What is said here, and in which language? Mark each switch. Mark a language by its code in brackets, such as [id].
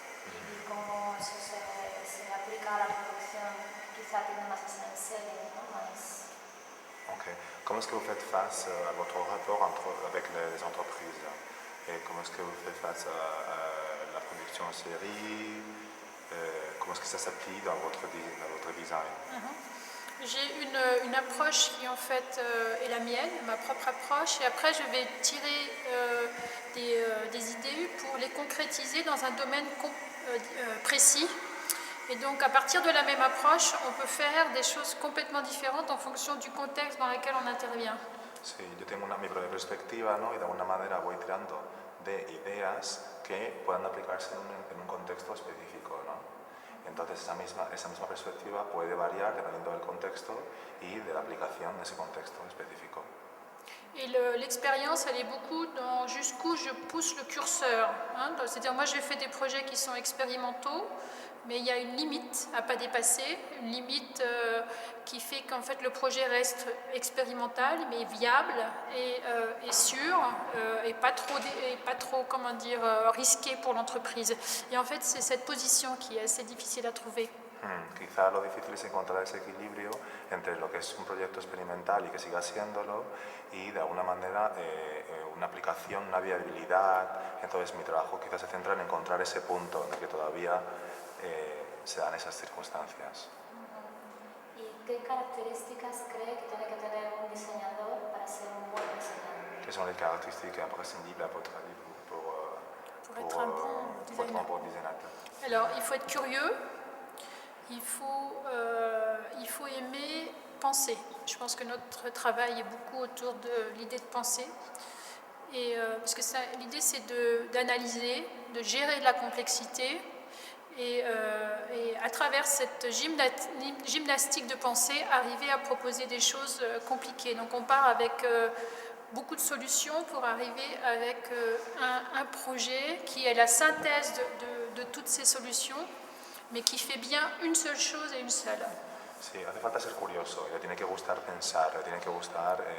[es] ¿Y cómo eso se aplica a la producción? Quizá tiene más en serie, ¿no? Más... [fr] Ok. Comment est-ce que vous faites face à votre rapport avec les entreprises? comment est-ce que vous faites face à la production en série, comment est-ce que ça s'applique dans votre design. J'ai une approche qui en fait est la mienne, ma propre approche, et après je vais tirer des idées pour les concrétiser dans un domaine précis. Et donc à partir de la même approche, on peut faire des choses complètement différentes en fonction du contexte dans lequel on intervient. [es] Sí, yo tengo mi propia perspectiva, ¿no? Y de alguna manera voy tirando de ideas que puedan aplicarse en un contexto específico, ¿no? Entonces esa misma perspectiva puede variar dependiendo del contexto y de la aplicación de ese contexto específico. [fr] Et l'expérience, elle est beaucoup dans jusqu'où je pousse le curseur. Hein? C'est-à-dire, moi, j'ai fait des projets qui sont expérimentaux, mais il y a une limite à ne pas dépasser, une limite qui fait qu'en fait le projet reste expérimental, mais viable et sûr, et pas trop comment dire, risqué pour l'entreprise. Et en fait, c'est cette position qui est assez difficile à trouver. [es] Quizá lo difícil es encontrar ese equilibrio entre lo que es un proyecto experimental y que siga siéndolo y de alguna manera una aplicación, una viabilidad. Entonces mi trabajo quizás se centra en encontrar ese punto en el que todavía se dan esas circunstancias. ¿Y qué características cree que tiene que tener un diseñador para ser un buen diseñador? [fr] Quelles sont les caractéristiques imprescindibles à votre avis Pour être un bon designer? Alors, il faut être curieux. Il faut aimer penser. Je pense que notre travail est beaucoup autour de l'idée de penser. Et, parce que l'idée, c'est d'analyser, de gérer la complexité. Et à travers cette gymnastique de pensée, arriver à proposer des choses compliquées. Donc on part avec beaucoup de solutions pour arriver avec un projet qui est la synthèse de toutes ces solutions, mais qui fait bien une seule chose et une seule. [es] Sí, hace falta ser curioso, le tiene que gustar pensar, le tiene que gustar